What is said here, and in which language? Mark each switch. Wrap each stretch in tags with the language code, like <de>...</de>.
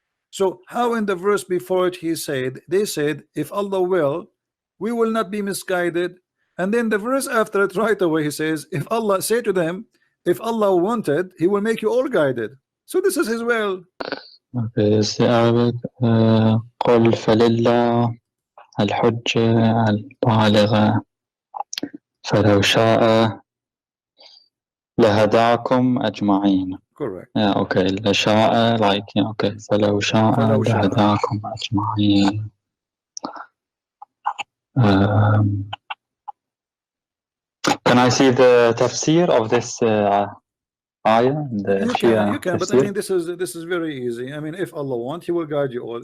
<en>So how in the verse before it they said, if Allah will, we will not be misguided. And then the verse after it right away he says, if Allah, say to them, if Allah wanted, he will make you all guided. So this is his will. Okay, this is the Arabic.</en> <ar>قل فلله الحجة البالغة فلو شاء لهداكم أجمعين.</ar> <en>Correct. Yeah, okay. لشاء, like, yeah, okay.</en> <ar>فلو شاء لهداكم أجمعين.</ar> <en>Can I see the tafsir of this ayah? You can, but I mean, this is very easy. I mean, if Allah wants, he will guide you all.</en>